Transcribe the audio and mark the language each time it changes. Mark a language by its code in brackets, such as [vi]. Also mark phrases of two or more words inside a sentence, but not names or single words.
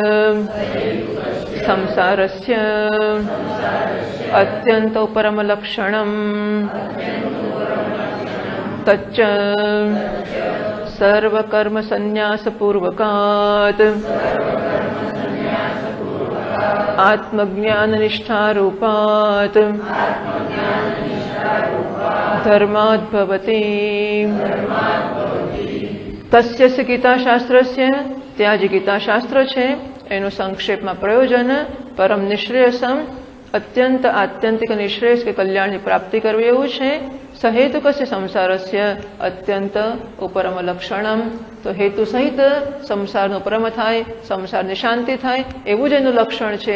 [sa] संसारस्य अत्यन्तो परमलक्षणं तच्च सर्वकर्म संन्यास पूर्वकात् आत्मज्ञान निष्ठा रूपात् धर्मात् भवति. तस्य गीताशास्त्रस्य, [gu] ત્યાં જે ગીતાશાસ્ત્ર છે એનું સંક્ષેપમાં પ્રયોજન [sa] પરમ નિશ્રેયસમ, [gu] અત્યંત આત્યંતિક નિશ્રેયસ કે કલ્યાણની પ્રાપ્તિ કરવી એવું છે. [sa] સહેતુકસ્ય સંસારસ્ય અત્યંત ઉપરમ લક્ષણમ, [gu] તો હેતુ સહિત સંસારનો ઉપરમ થાય, સંસારની શાંતિ થાય એવું જ એનું લક્ષણ છે.